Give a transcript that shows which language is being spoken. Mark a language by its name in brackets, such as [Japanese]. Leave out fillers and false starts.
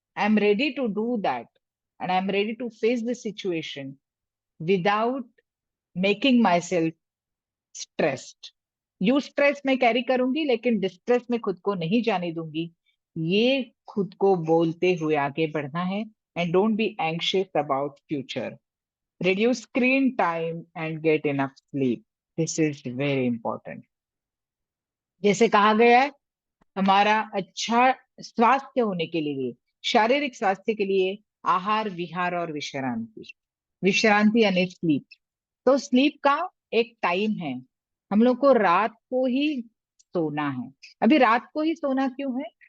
[English] I am ready to do that and I am ready to face the situation without making myself stressed. [Hindi] You stress मैं carry करूंगी, लेकिन distress में खुद को नहीं जाने दूंगी। ये खुद को बोलते हुए आगे बढ़ना है। [English] And don't be anxious about future. Reduce screen time and get enough sleep. This is very important. [Hindi] जैसे कहा गया है, हमारा अच्छा स्वास्थ्य होने के लिए, शारीरिक स्वास्थ्य के लिए, आहार विहार और विश्रांति। विश्रांति यानी स्लीप। तो स्लीप का एक टाइम है। हम लोग को रात को ही सोना है। अभी रात को ही सोना क्यों है?